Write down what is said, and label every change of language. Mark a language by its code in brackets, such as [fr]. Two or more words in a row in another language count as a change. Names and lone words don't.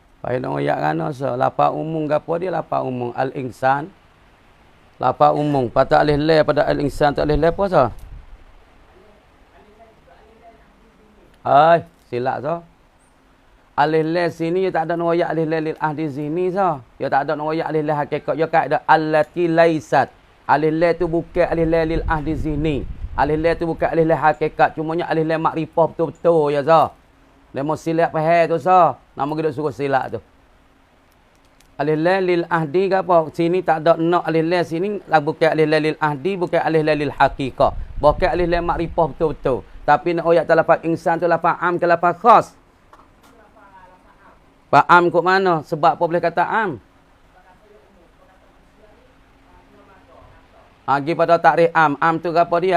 [ms] Baik nak royak kan so. Lafaz umum gapo dia lafaz umum al-insan. Lafaz umum patut alif lam pada al-insan tak alif lam apa so? Ai, silap so. Alif lam sini dia tak ada nak royak alif lam [ar] للعهد [ms] sini so. Dia tak ada nak royak alif lam hakikat. Dia kaedah [ar] التي ليست. [ms] Alif lam tu bukan alif lam [ar] للعهد [ms] sini. Alif lam tu bukan alif lam hakikat. Cumanya alif lam makrifah betul-betul ya so. Lemon silap faham tu so. Nama kita suruh silap tu. Alif lam [ar] للعهد [ms] ke apa? Sini tak ada nak alif lam sini bukan alif lam [ar] للعهد, [ms] bukan alif lam [ar] للحقيقة. [ms] Bukan alif lam makrifah betul-betul. Tapi nak ayat lafaz insan tu lafaz am ke lafaz khas? Lafaz am kok mana? Sebab apa boleh kata am? Agi pada takrif am. Am tu gapo dia?